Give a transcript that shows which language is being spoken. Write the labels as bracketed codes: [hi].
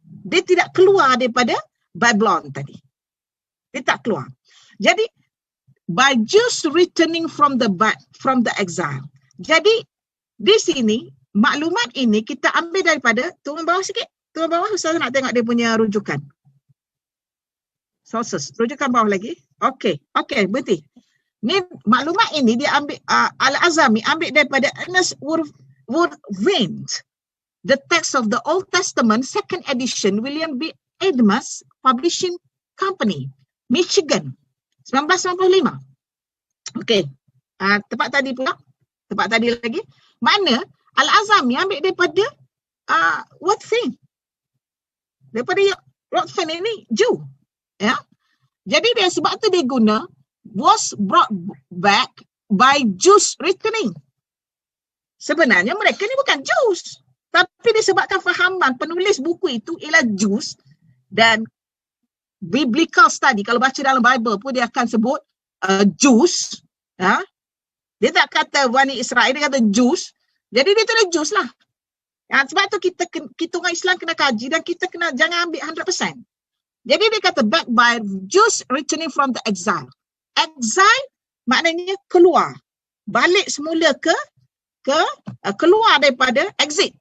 [ms] Dia tidak keluar daripada Babylon tadi. Dia tak keluar. [en] Jadi by Jews returning from the exile. [ms] Jadi di sini maklumat ini kita ambil daripada turun bawah sikit. Turun bawah, Ustaz nak tengok dia punya rujukan. Sources. Rujukan bawah lagi. Okey, berhenti. Ni maklumat ini dia ambil Al-Azami ambil daripada Ernest Woodwind. [en] The text of the Old Testament, second edition, William B. Edmonds Publishing Company, Michigan, 1995. Okey. [ms] Tempat tadi lagi. Mana Al-Azami ambil daripada Woodwind. Daripada Woodwind ini Jew. Ya. Jadi dia sebab tu dia guna [en] was brought back by Jews returning. [ms] Sebenarnya mereka ni bukan Jews. Tapi disebabkan fahaman penulis buku itu ialah Jews dan biblical study. Kalau baca dalam Bible pun dia akan sebut Jews. Dia tak kata Bani Israel, dia kata Jews. Jadi dia tulis Jews lah. Sebab tu kita orang Islam kena kaji dan kita kena jangan ambil 100%. Jadi dia kata [en] back by Jews returning from the exile. [ms] Exile maknanya keluar. Balik semula keluar daripada exit.